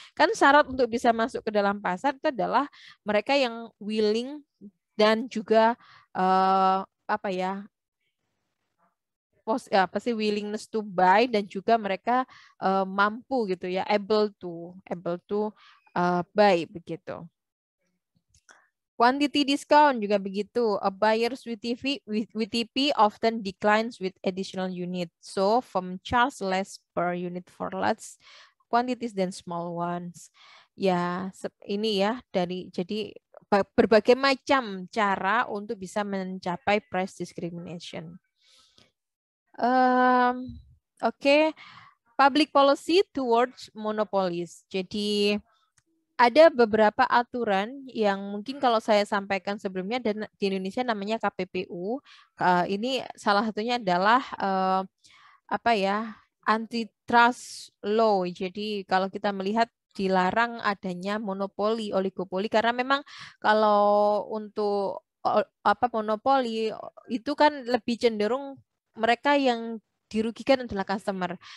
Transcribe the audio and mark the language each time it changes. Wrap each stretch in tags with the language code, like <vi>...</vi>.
<id>Kan syarat untuk bisa masuk ke dalam pasar itu adalah mereka yang willing dan juga apa ya, apa sih</id> <en>willingness to buy,</en> <id>dan juga mereka mampu gitu ya,</id> <en>able to buy</en> <id>begitu. Quantity discount juga begitu.</id> <en>A buyer's WTP often declines with additional unit. So from charge less per unit for large quantities than small ones.</en> <id>Ya, ini ya jadi berbagai macam cara untuk bisa mencapai price discrimination. Oke.</id> <en>Public policy towards monopolies.</en> <id>Jadi ada beberapa aturan yang mungkin kalau saya sampaikan sebelumnya dan di Indonesia namanya KPPU. Ini salah satunya adalah apa ya, antitrust law. Jadi kalau kita melihat dilarang adanya monopoli, oligopoli, karena memang kalau untuk apa monopoli itu kan lebih cenderung mereka yang dirugikan adalah customer.</id>